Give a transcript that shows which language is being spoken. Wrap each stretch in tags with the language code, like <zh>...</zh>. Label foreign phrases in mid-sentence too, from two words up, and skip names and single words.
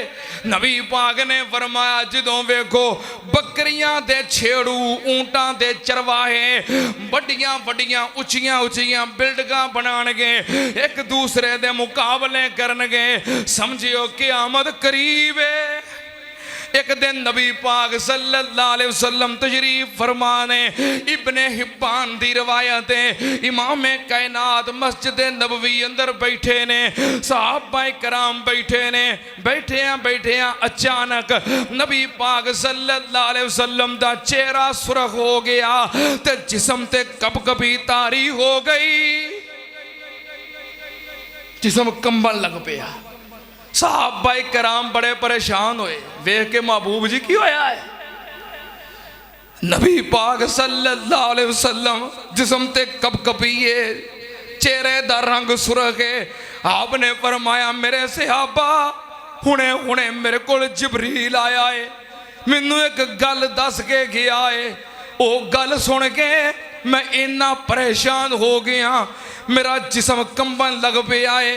<pa>ਨਬੀ ਪਾਕ ਨੇ ਫ਼ਰਮਾਇਆ ਜਦੋਂ ਵੇਖੋ ਬੱਕਰੀਆਂ ਦੇ ਛੇੜੂ ਊਠਾਂ ਦੇ ਚਰਵਾਹੇ ਵੱਡੀਆਂ ਵੱਡੀਆਂ ਉੱਚੀਆਂ ਉੱਚੀਆਂ ਬਿਲਡਿੰਗਾਂ ਬਣਾਉਣਗੇ ਇਕ ਦੂਜੇ ਦੇ ਮੁਕਾਬਲੇ ਕਰਨਗੇ ਸਮਝਿਓ ਕਿਆਮਤ ਕਰੀਬ ਹੈ। ਇਕ ਦਿਨ ਨਬੀ ਪਾਕ</pa> <ar>صلى الله عليه وسلم</ar> <pa>ਤਸ਼ਰੀਫ਼ ਫ਼ਰਮਾਣੇ ਇਬਨੇ ਹਿੱਬਾਨ ਦੀ ਰਵਾਇਤ ਹੈ ਇਮਾਮ ਕਾਇਨਾਤ ਮਸਜਿਦ ਨਬਵੀ ਅੰਦਰ ਬੈਠੇ ਨੇ ਸਹਾਬਾਏ ਕਰਾਮ ਬੈਠੇ ਨੇ ਬੈਠਿਆਂ ਅਚਾਨਕ ਨਬੀ ਪਾਕ</pa> <ar>صلى الله عليه وسلم</ar> <pa>ਦਾ ਚਿਹਰਾ ਸੁਰਖ਼ ਹੋ ਗਿਆ ਤੇ ਜਿਸਮ ਤੇ ਕਪਕਪੀ ਤਾਰੀ ਹੋ ਗਈ ਜਿਸਮ ਕੰਬਣ ਲੱਗ ਪਿਆ। ਸਹਾਬਾਏ ਕਰਾਮ ਬੜੇ ਪਰੇਸ਼ਾਨ ਹੋਏ ਵੇਖ ਕੇ ਮਹਿਬੂਬ ਜੀ ਕੀ ਹੋਇਆ ਹੈ। ਨਬੀ ਪਾਕ</pa> <ar>صلى الله عليه وسلم</ar> <pa>ਜਿਸਮ ਤੇ ਕਪਕਪੀਏ ਚਿਹਰੇ ਦਾ ਰੰਗ ਸੁਰਖ਼ ਹੈ। ਆਪ ਨੇ ਫ਼ਰਮਾਇਆ ਮੇਰੇ ਸਹਾਬਾ ਹੁਣੇ ਹੁਣੇ ਮੇਰੇ ਕੋਲ ਜਿਬਰੀਲ ਆਇਆ ਹੈ ਮੈਨੂੰ ਇਕ ਗੱਲ ਦੱਸ ਕੇ ਗਿਆ ਹੈ ਉਹ ਗੱਲ ਸੁਣ ਕੇ ਮੈਂ ਇੰਨਾ ਪਰੇਸ਼ਾਨ ਹੋ ਗਿਆ ਮੇਰਾ ਜਿਸਮ ਕੰਬਣ ਲੱਗ ਪਿਆ ਹੈ।</pa>